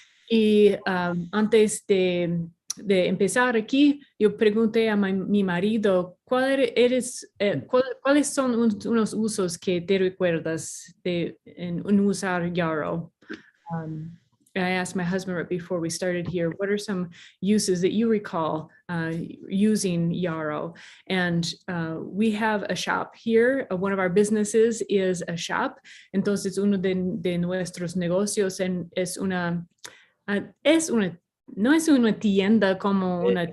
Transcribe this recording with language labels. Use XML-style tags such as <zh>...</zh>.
<es>Y antes de empezar aquí, yo pregunté a mi marido, ¿cuáles son unos usos que te recuerdas en usar Yarrow?</es> <en>I asked my husband right before we started here, what are some uses that you recall using Yarrow? And we have a shop here. One of our businesses is a shop.</en> <es>Entonces, uno de nuestros negocios es una no es una tienda como una</es>